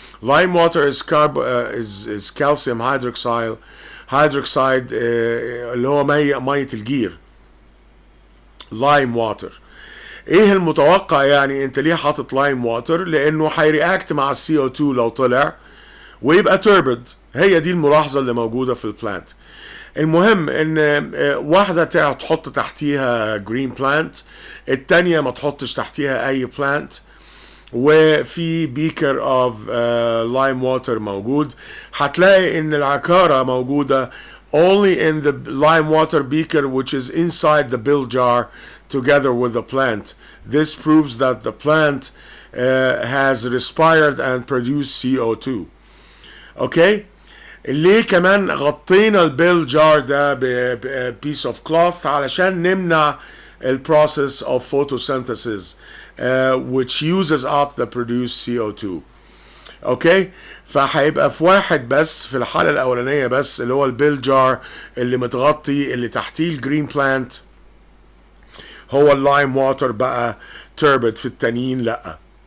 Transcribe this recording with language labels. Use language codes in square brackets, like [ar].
[en] Lime water is calcium hydroxide [ar] اللي هو مية الجير. [en] Lime water. [ar] ايه المتوقع يعني؟ انت ليه حاطط لايم واتر؟ لانه هيرياكت مع السي او 2 لو طلع ويبقى تربد. هي دي الملاحظه اللي موجوده في البلانت. المهم ان واحده تحط تحتيها جرين بلانت، التانيه ما تحطش تحتيها اي بلانت، وفي [en] beaker of lime water [ar] موجود. هتلاقي ان العكاره موجوده [en] only in the lime water beaker, which is inside the bill jar together with the plant. This proves that the plant has respired and produced CO2. Okay? [ar] ليه كمان غطينا البيل جار ده [en] بpiece of cloth؟ [ar] علشان نمنع [en] process of photosynthesis which uses up the produced CO2. [ar] اوكي؟ فهيبقى في واحد بس في الحالة الأولانية بس اللي هو البيل جار اللي متغطي اللي تحتيه الجرين بلانت هو اللايم واتر بقى تربد، في التانيين لأ.